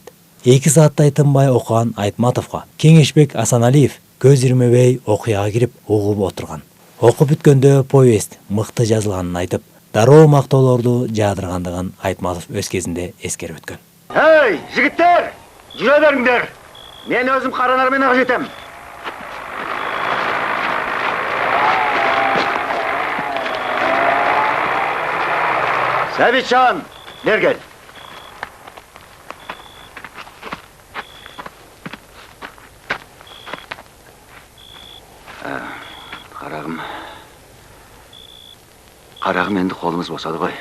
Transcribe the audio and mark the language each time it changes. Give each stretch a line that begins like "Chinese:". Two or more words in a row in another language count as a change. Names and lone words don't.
Kyrgyz: 2 сааттай тынбай окуган Айтматовго Кеңешбек Асаналиев көз ирмебей окуяга кирип угуп отурган. Окуп бүткөндө повест мыкты жазылганын айтып, дароо мактоолорду жаадыргандыгын Айтматов өз кезинде эскерип өткөн. Hey, жигиттер, жүрө бериңдер. Мен өзүм каранар менен жетем. Сәбитжан, бер кел.
Kazakh: Қарағым енді қолымыз босады ғой.